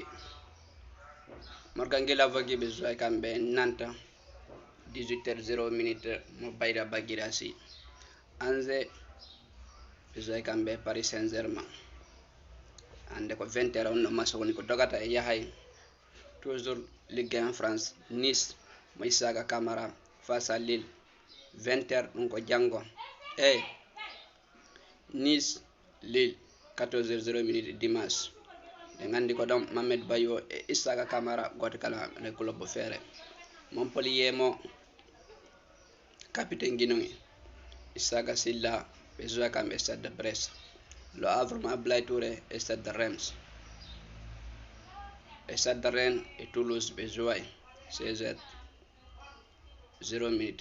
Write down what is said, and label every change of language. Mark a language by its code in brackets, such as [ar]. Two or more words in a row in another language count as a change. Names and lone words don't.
[ff] Morgan Guelavogui ɓe jouay kamɓe Nantes 18h 0 mo Bayra Ba Guirassy Angers ɓe jouay kamɓe Paris Saint-Germain hande ko 20h on no match woni ko dogata e yahay toujours Ligue 1 France Nice mo Isaka Camara [fr] face à [ff] Lille 20h ɗum ko jango e Nice Lille 14h 0 dimanche de ngandi ko ɗon Mamed Bayo e Isaka Camara goto kala ne club feere Montpellier mo capitaine guinoy Isaka Silla ɓe jouay kamɓe Stade de Brest Le Havre mo Ablaye Touré e Stade de Reims e Stade de Rennes e Toulouse ɓe jouay 16h 0